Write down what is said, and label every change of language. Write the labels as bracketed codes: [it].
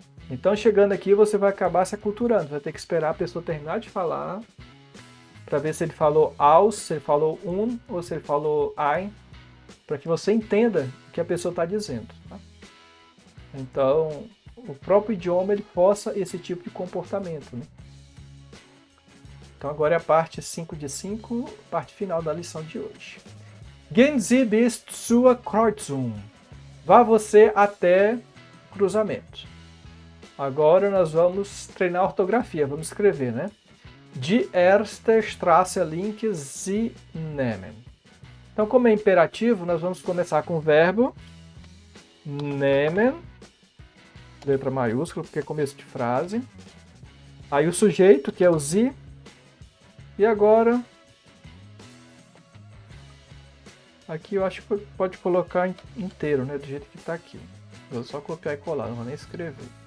[pt] Então chegando aqui você vai acabar se aculturando, vai ter que esperar a pessoa terminar de falar para ver se ele falou aus, se ele falou ou se ele falou ein, para que você entenda o que a pessoa está dizendo. Tá? Então o próprio idioma ele força esse tipo de comportamento. Né? Então agora é a parte 5 de 5, parte final da lição de hoje. [de] Gehen Sie bis zur Kreuzung. [pt] Vá você até cruzamento. Agora nós vamos treinar a ortografia, vamos escrever, né? [de] Die erste Straße links Sie nehmen. [pt] Então, como é imperativo, nós vamos começar com o verbo nehmen, letra maiúscula, porque é começo de frase. Aí o sujeito, que é o Sie. E agora, aqui eu acho que pode colocar inteiro, né? Do jeito que está aqui. Vou só copiar e colar, não vou nem escrever.